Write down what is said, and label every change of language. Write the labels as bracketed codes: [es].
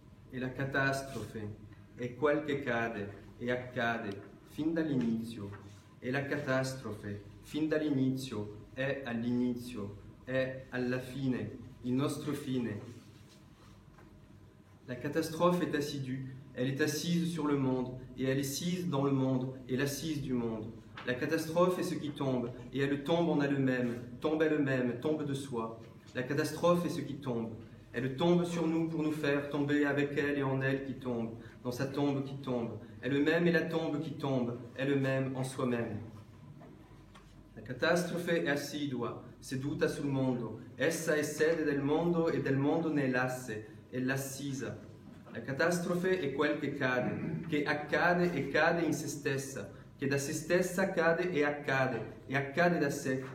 [it] E la catastrofe è quel che cade e accade fin dall'inizio, e la catastrofe fin dall'inizio è all'inizio, è alla fine, il nostro fine. [fr] La catastrophe est assidue, elle est assise sur le monde, et elle est sise dans le monde, et l'assise du monde. La catastrophe est ce qui tombe, et elle tombe en elle-même, tombe elle-même, tombe de soi. La catastrophe est ce qui tombe. Elle tombe sur nous pour nous faire tomber avec elle et en elle qui tombe, dans sa tombe qui tombe. Elle-même est la tombe qui tombe, elle-même en soi-même. [it] La catastrofe è assidua, seduta sul mondo. Essa è sede del mondo e del mondo ne è l'asse, è l'assisa. La catastrofe è quel che accade e cade in se stessa, che da se stessa cade e accade da sé.